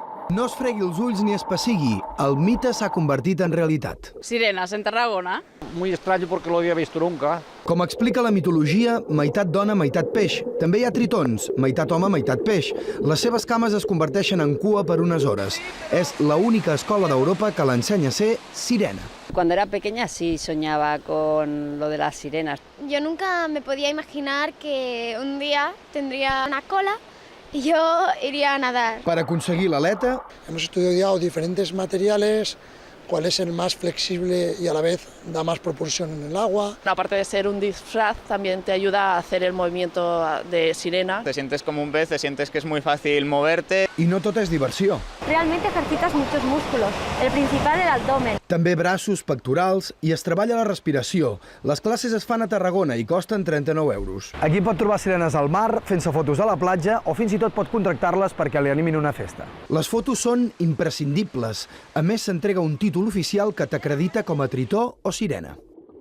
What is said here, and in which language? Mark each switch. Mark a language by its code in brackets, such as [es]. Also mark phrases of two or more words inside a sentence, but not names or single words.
[ca] No es fregui els ulls ni es pessigui. El mite s'ha convertit en realitat. [es] Sirenas en Tarragona. Muy extraño porque no lo había visto nunca. [ca] Com explica la mitologia, meitat dona, meitat peix. També hi ha tritons, meitat home, meitat peix. Les seves cames es converteixen en cua per unes hores. És l'única escola d'Europa que l'ensenya a ser sirena. [es] Cuando era pequeña sí soñaba con lo de las sirenas. Yo nunca me podía imaginar que un día tendría una cola y yo iría a nadar. [ca] Per aconseguir l'aleta, [es] Hemos estudiado diferentes materiales, cuál es el más flexible y a la vez da más propulsión en el agua. Aparte de ser un disfraz, también te ayuda a hacer el movimiento de sirena. Te sientes como un pez, te sientes que es muy fácil moverte. [ca] i no tot és diversió. [es] Realmente ejercitas muchos músculos, el principal el abdomen. [ca] També braços, pectorals i es treballa la respiració. Les classes es fan a Tarragona i costen 39 euros. Aquí pot trobar sirenes al mar, fent-se fotos a la platja o fins i tot pot contractar-les perquè li animin una festa. Les fotos són imprescindibles. A més, s'entrega un títol oficial que t'acredita com a tritó o sirena.